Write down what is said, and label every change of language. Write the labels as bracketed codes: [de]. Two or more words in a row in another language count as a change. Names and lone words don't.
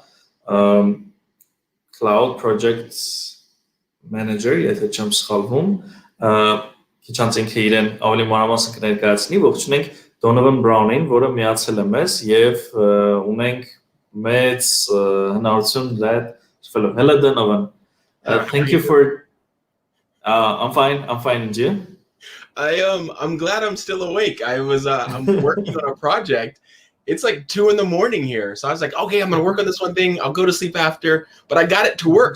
[en] Cloud Project Manager, [hy] եթե չեմ սխալվում, քիչ անց ինքը իրեն ավելի մանրամասն կներկայացնի, ողջունենք Donovan Brown-ին, որը միացել է մեզ եւ ունենք մեծ հնարավորություն Hello Donovan. [en] Thank you for I'm fine, and you? I'm glad I'm still awake. I'm working on a project. It's like 2 a.m. here. So I was like, okay, I'm gonna work on this one thing. I'll go to sleep after, but I got it to work.